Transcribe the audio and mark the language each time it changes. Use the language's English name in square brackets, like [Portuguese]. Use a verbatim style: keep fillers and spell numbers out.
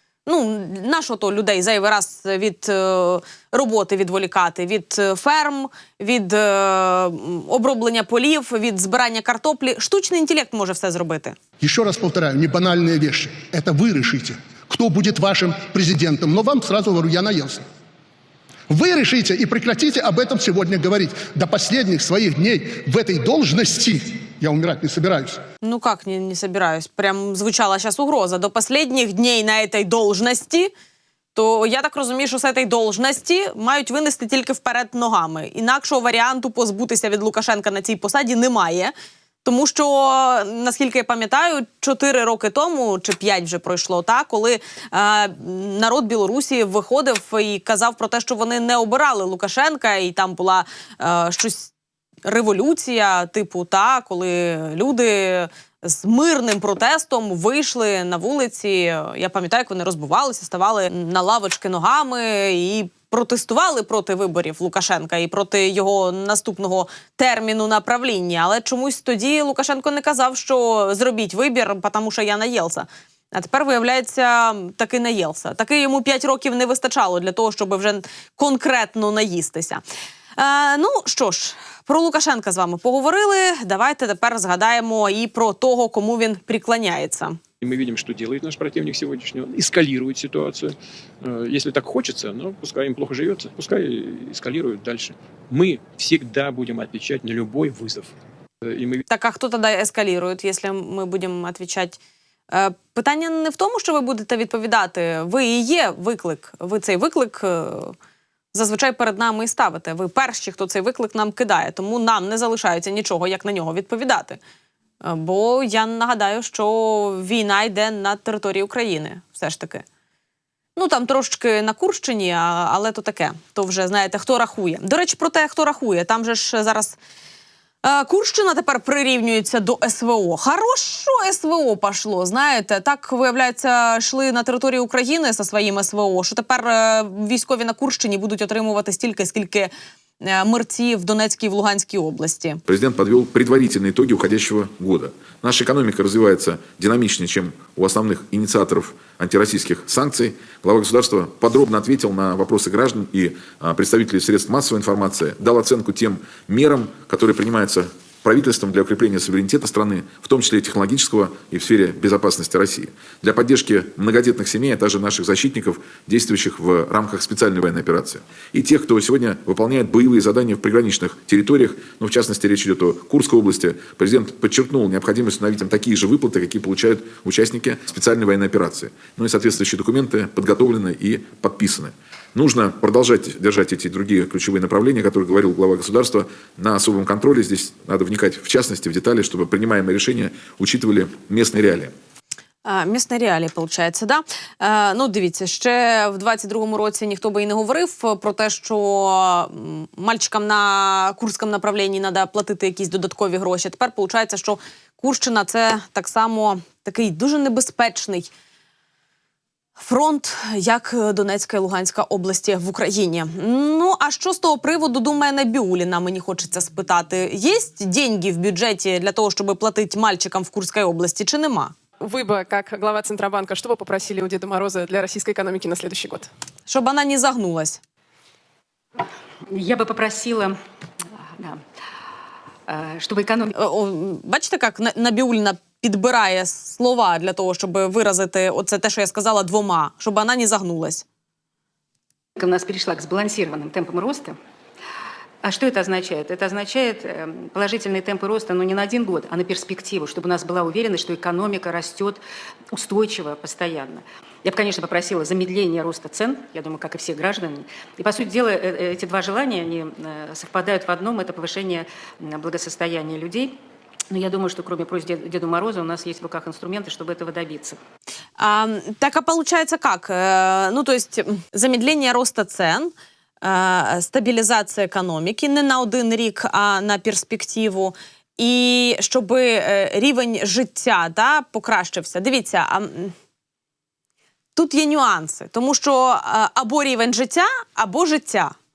[Ukrainian] Ну, нащо то людей зайвий раз від е, роботи відволікати, від ферм, від е, оброблення полів, від збирання картоплі. Штучний інтелект може все зробити. Ще раз повторяю, не банальні речі. Це ви вирішите, хто буде вашим президентом. [Russian] Но вам сразу говорю, я наелся. Вы решите и прекратите об этом сегодня говорить. До последних своих дней в этой должности я умирать не собираюсь. Ну как не, не собираюсь? Прям звучала сейчас угроза. [Ukrainian] До последніх днів на этой должності, то я так розумію, що з этой должності мають винести тільки вперед ногами. Інакшого варіанту позбутися від Лукашенка на цій посаді немає. Тому що, наскільки я пам'ятаю, чотири роки тому, чи п'ять вже пройшло, та, коли е, народ Білорусі виходив і казав про те, що вони не обирали Лукашенка, і там була е, щось революція, типу, та, коли люди з мирним протестом вийшли на вулиці. Я пам'ятаю, як вони розбивалися, ставали на лавочки ногами і протестували проти виборів Лукашенка і проти його наступного терміну на правління. Але чомусь тоді Лукашенко не казав, що зробіть вибір, тому що я наєлся. А тепер, виявляється, таки наєлся. Таки йому п'ять років не вистачало для того, щоб вже конкретно наїстися. Е, ну, що ж, про Лукашенка з вами поговорили. Давайте тепер згадаємо і про того, кому він приклоняється. [Russian] И мы видим, что делает наш противник сегодняшний. Он эскалирует ситуацию. Если так хочется, но пускай им плохо живется, пускай эскалируют дальше. Мы всегда будем отвечать на любой вызов. И мы... [Ukrainian] Так а хто тоді ескалірує, якщо ми будемо відповідати? Е, питання не в тому, що ви будете відповідати. Ви і є виклик. Ви цей виклик е, зазвичай перед нами і ставите. Ви перші, хто цей виклик нам кидає. Тому нам не залишається нічого, як на нього відповідати. Бо я нагадаю, що війна йде на території України, все ж таки. Ну, там трошки на Курщині, а- але то таке. То вже, знаєте, хто рахує. До речі, про те, хто рахує. Там же ж зараз е, Курщина тепер прирівнюється до СВО. Хорошо СВО пішло, знаєте. Так, виявляється, йшли на території України зі своїм СВО, що тепер е, військові на Курщині будуть отримувати стільки, скільки мирці [Russian] в Донецкой и в Луганской области. Президент подвел предварительные итоги уходящего года. Наша экономика развивается динамичнее, чем у основных инициаторов антироссийских санкций. Глава государства подробно ответил на вопросы граждан и представителей средств массовой информации, дал оценку тем мерам, которые принимаются правительством для укрепления суверенитета страны, в том числе и технологического, и в сфере безопасности России. Для поддержки многодетных семей, а также наших защитников, действующих в рамках специальной военной операции. И тех, кто сегодня выполняет боевые задания в приграничных территориях, ну, в частности, речь идет о Курской области, президент подчеркнул необходимость установить им такие же выплаты, какие получают участники специальной военной операции. Ну и соответствующие документы подготовлены и подписаны. Нужно продолжать держать эти другие ключевые направления, о которых говорил глава государства, на особом контроле. Здесь надо вникать в частности, в детали, чтобы принимаемые решения учитывали местные реалии. [Ukrainian] А, місне реалії, виходить, да? Е, ну, дивіться, ще в двадцять другому році ніхто би і не говорив про те, що м, мальчикам на Курському направлінні треба платити якісь додаткові гроші. Тепер виходить, що Курщина – це так само такий дуже небезпечний фронт, як Донецька і Луганська області в Україні. Ну, а що з того приводу думає Набіуліна, мені хочеться спитати. Є деньги в бюджеті для того, щоб платити мальчикам в Курській області, чи нема? [Russian] Вы бы, как глава Центробанка, что бы попросили у Деда Мороза для российской экономики на следующий год? [Ukrainian] Щоб вона не загнулась. [Russian] Я бы попросила, да, э, чтобы экономика... [Ukrainian] Е, о, Бачите, як На- Набіуліна підбирає слова для того, щоб виразити оце те, що я сказала, двома. Щоб вона не загнулась. [Russian] у нас перешла к сбалансированным темпам роста. А что это означает? Это означает э, положительные темпы роста, но не на один год, а на перспективу, чтобы у нас была уверенность, что экономика растет устойчиво, постоянно. Я бы, конечно, попросила замедление роста цен, я думаю, как и все граждане. И, по сути дела, э, э, эти два желания, они э, совпадают в одном, это повышение э, благосостояния людей. Но я думаю, что кроме просьб Дед- Деду Морозу у нас есть в руках инструменты, чтобы этого добиться. А, так, а получается как? [Ukrainian] Э, [Russian] ну, то есть замедление роста цен [Ukrainian] – Е, стабілізація економіки не на один рік, а на перспективу, і щоб е, рівень життя да, покращився. Дивіться, а, м, тут є нюанси, тому що е, або рівень життя, або життя.